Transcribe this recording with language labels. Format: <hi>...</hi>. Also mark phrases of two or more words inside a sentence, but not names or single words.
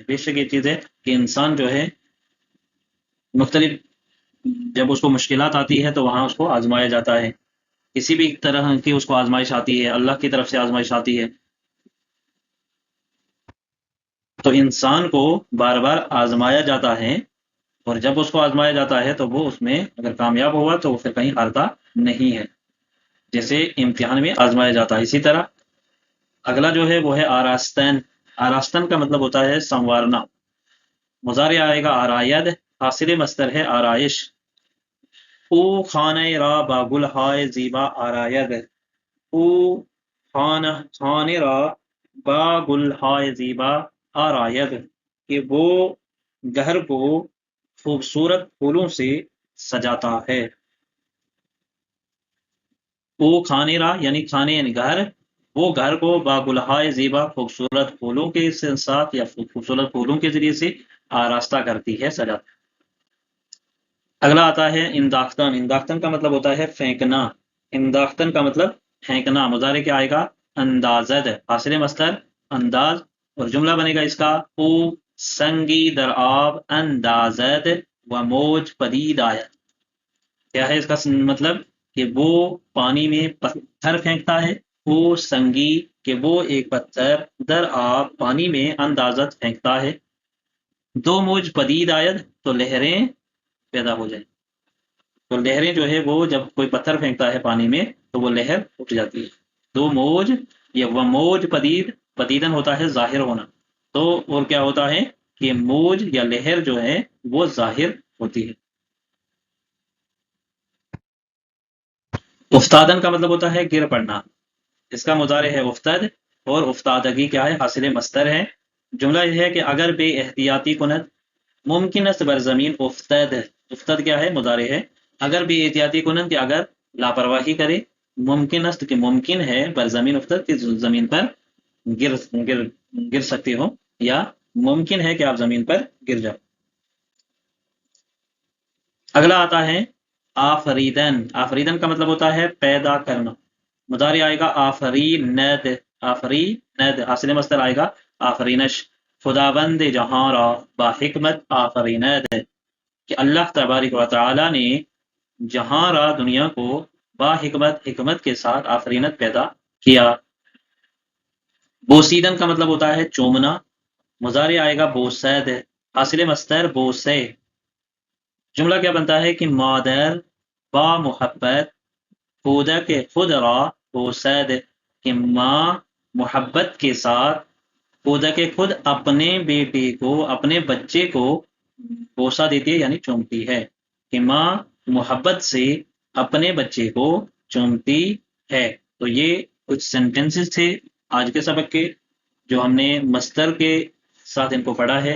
<ur>بے شک یہ چیز ہے کہ انسان جو ہے مختلف، جب اس کو مشکلات آتی ہے تو وہاں اس کو آزمایا جاتا ہے، کسی بھی طرح کی اس کو آزمائش آتی ہے، اللہ کی طرف سے آزمائش آتی ہے، تو انسان کو بار بار آزمایا جاتا ہے، اور جب اس کو آزمایا جاتا ہے تو وہ اس میں اگر کامیاب ہوا تو وہ پھر کہیں ہارتا نہیں ہے، جیسے امتحان میں آزمایا جاتا ہے۔ اسی طرح اگلا جو ہے وہ ہے آراستن۔ آراستن کا مطلب ہوتا ہے سنوارنا، مضارع آئے گا آراید، حاصل مصدر ہے آرائش۔</ur> <fa>او خانہ را با گلہائے زیبا آراید، او خانہ را با گلہائے زیبا آراید،</fa> <ur>کہ وہ گھر کو خوبصورت پھولوں سے سجاتا ہے۔</ur> <fa>او کھانے را</fa> <ur>یعنی کھانے یعنی گھر، وہ گھر کو</ur> <fa>باگلہائے زیبا</fa> <ur>خوبصورت پھولوں کے ساتھ یا خوبصورت پھولوں کے ذریعے سے آراستہ کرتی ہے، سجاتی ہے۔ اگلا آتا ہے انداختن۔ انداختن کا مطلب ہوتا ہے پھینکنا، انداختن کا مطلب پھینکنا، مضارع کیا آئے گا اندازد، حاصل مصدر انداز، اور جملہ بنے گا اس کا</ur> <fa>او سنگی در آب اندازد و موج پدید آید۔</fa> <ur>کیا ہے اس کا مطلب؟ کہ وہ پانی میں پتھر پھینکتا ہے، وہ سنگی کہ وہ ایک پتھر،</ur> <fa>در آب</fa> <ur>پانی میں، اندازت پھینکتا ہے،</ur> <fa>دو موج پدید آید</fa> <ur>تو لہریں پیدا ہو جائیں، تو لہریں جو ہے وہ جب کوئی پتھر پھینکتا ہے پانی میں تو وہ لہر اٹھ جاتی ہے۔ دو موج یا وہ موج پدید، پدیدن ہوتا ہے ظاہر ہونا، تو اور کیا ہوتا ہے کہ موج یا لہر جو ہے وہ ظاہر ہوتی ہے۔ افتادن کا مطلب ہوتا ہے گر پڑنا، اس کا مضارع ہے افتد، اور افتادگی کیا ہے؟ حاصل مصدر ہے۔ جملہ یہ ہے کہ</ur> <fa>اگر بے احتیاطی کند ممکن است بر زمین افتد،</fa> <ur>افتد کیا ہے؟ مضارع ہے،</ur> <fa>اگر بے احتیاطی کنند</fa> <ur>کہ اگر لاپرواہی کرے</ur> <fa>ممکن است</fa> <ur>کہ ممکن ہے</ur> <fa>پر زمین افتد</fa> <ur>کہ زمین پر گر گر گر سکتے ہو، یا ممکن ہے کہ آپ زمین پر گر جاؤ۔ اگلا آتا ہے آفریدن۔ آفریدن کا مطلب ہوتا ہے پیدا کرنا۔ مضارع آئے گا آفریند، آفریند، حاصل مصدر آئے گا آفرینش۔</ur> <fa>خداوند جہاں را با حکمت آفریند،</fa> <ur>کہ اللہ تبارک و تعالی نے</ur> <fa>جہاں را</fa> <ur>دنیا کو</ur> <fa>با حکمت،</fa> <ur>حکمت کے ساتھ آفرینت پیدا کیا۔ بوسیدن کا مطلب ہوتا ہے چومنا۔ مضارع آئے گا بوسید، حاصل مصدر بوسے۔ جملہ کیا بنتا ہے کہ</ur> <fa>مادر با محبت کودک خود را بوسید،</fa> <ur>کہ ماں محبت کے ساتھ</ur> <fa>کودک خود</fa> <ur>اپنے بیٹے کو، اپنے بچے کو بوسہ دیتی ہے یعنی چومتی ہے، کہ ماں محبت سے اپنے بچے کو چومتی ہے۔ تو یہ کچھ سینٹنسز تھے آج کے سبق کے، جو ہم نے مصدر کے ساتھ ان کو پڑھا ہے۔</ur>